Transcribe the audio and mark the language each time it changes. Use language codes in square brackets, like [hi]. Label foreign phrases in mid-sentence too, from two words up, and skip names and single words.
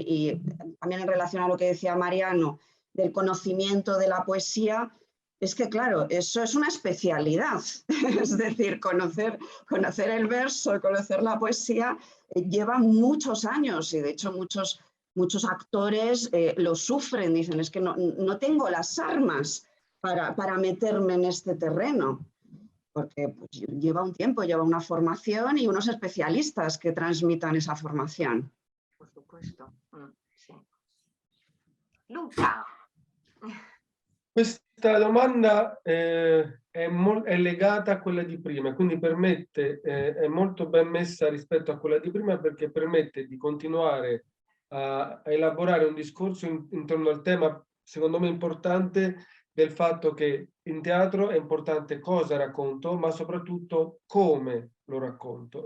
[es] Y también en relación a lo que decía Mariano, del conocimiento de la poesía, es que claro, eso es una especialidad, es decir, conocer el verso, conocer la poesía, lleva muchos años, y de hecho muchos actores lo sufren, dicen, es que no tengo las armas para meterme en este terreno, porque pues, lleva un tiempo, lleva una formación y unos especialistas que transmitan esa formación. Por supuesto. Sí. Luca. [it] Questa domanda è è legata a quella di prima, quindi permette, è molto ben messa rispetto a quella di prima perché permette di continuare a elaborare un discorso intorno al tema, secondo me importante, del fatto che in teatro è importante cosa racconto, ma soprattutto come lo racconto.